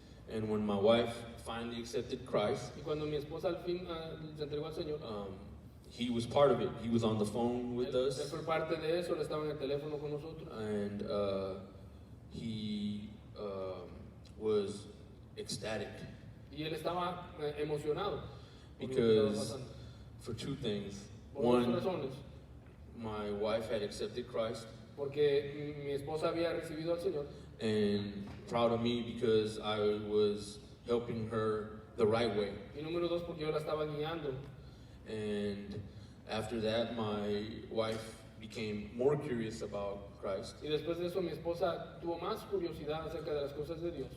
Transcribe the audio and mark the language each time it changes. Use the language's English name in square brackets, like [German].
[English] And when my wife finally accepted Christ, [Spanish] y cuando mi esposa al fin se entregó al Señor, [English] he was part of it. He was on the phone with us. [Spanish] Él fue parte de eso, él estaba en el teléfono con nosotros. [English] And he was ecstatic. [Spanish] Y él estaba emocionado. [English] because for two things. [Spanish] Por dos [English] One, [Spanish] razones. [English] my wife had accepted Christ, [Spanish] Porque mi esposa había recibido al Señor. [English] and proud of me because I was helping her the right way. [Spanish] Y número dos, porque yo la estaba guiando. [English] And after that, my wife became more curious about Christ. [Spanish] Y después de eso mi esposa tuvo más curiosidad acerca de las cosas de Dios.